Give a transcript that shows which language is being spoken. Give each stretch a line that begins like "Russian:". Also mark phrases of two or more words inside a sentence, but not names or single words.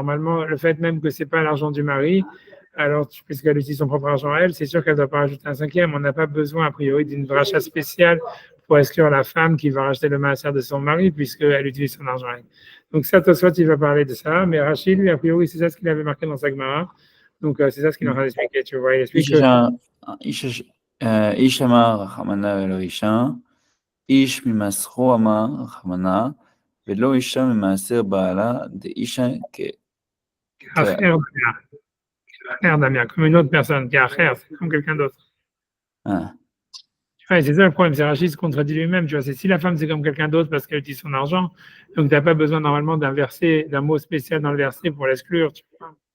French: Normalement, le fait même que c'est pas l'argent du mari, alors, puisqu'elle utilise son propre argent à elle, c'est sûr qu'elle ne doit pas rajouter un cinquième. On n'a pas besoin, a priori, d'une rachat spéciale pour exclure la femme qui va racheter le maaser de son mari puisqu'elle utilise son argent à elle. Donc, ça, Tosfot, il va parler de ça, mais Rachid, lui, a priori, c'est ça ce qu'il avait marqué dans sa Gemara. Donc, c'est ça ce qu'il est en train d'expliquer, tu vois. Il explique que.
Hebrew: איש
Aramaic: אמר רחמנא
Hebrew: ולא אישה, איש ממסרו
Aramaic: אמר רחמנא,
Hebrew: ולא אישה ממעשר בעלה, דאישה
French: Frère Damien, comme une autre personne, qui est frère, c'est comme quelqu'un d'autre. Ah. Ouais, c'est ça le problème, c'est Rachid se contredit lui-même, tu vois, c'est si la femme c'est comme quelqu'un d'autre parce qu'elle utilise son argent, donc tu n'as pas besoin normalement d'un verset, d'un mot spécial dans le verset pour l'exclure, tu vois.